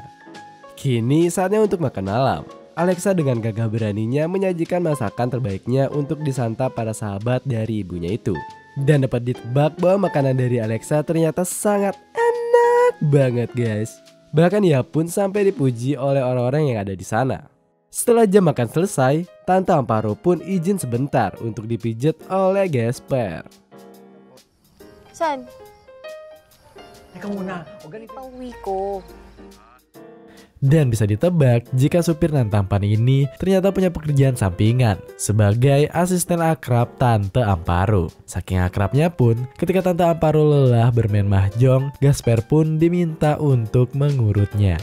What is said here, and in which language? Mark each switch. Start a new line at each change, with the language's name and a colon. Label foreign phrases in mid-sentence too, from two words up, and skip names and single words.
Indonesian: Kini saatnya untuk makan malam. Alexa dengan gagah beraninya menyajikan masakan terbaiknya untuk disantap para sahabat dari ibunya itu. Dan dapat ditebak bahwa makanan dari Alexa ternyata sangat enak banget guys. Bahkan ia pun sampai dipuji oleh orang-orang yang ada di sana. Setelah jam makan selesai, Tante Amparo pun izin sebentar untuk dipijet oleh Gaspar.
Filipino: San? Teka muna. O ganito. Pauwi ko.
Indonesian: Dan bisa ditebak jika supir nan tampan ini ternyata punya pekerjaan sampingan sebagai asisten akrab Tante Amparo. Saking akrabnya pun, ketika Tante Amparo lelah bermain mahjong, Gaspar pun diminta untuk mengurutnya.